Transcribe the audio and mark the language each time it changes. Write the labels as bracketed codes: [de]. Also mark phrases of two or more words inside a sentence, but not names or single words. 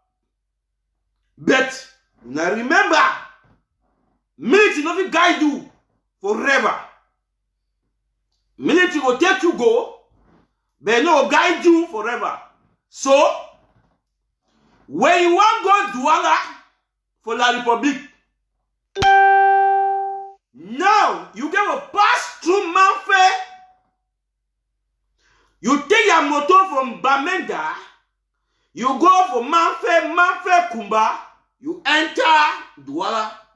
[pcm] But now remember, military not guide you forever. Military will take you go, but no guide you forever. So, when you want go Douala for La Republique, now you get a pass through Manfé. You take your motor from Bamenda, you go for Manfé Kumba, you enter Douala.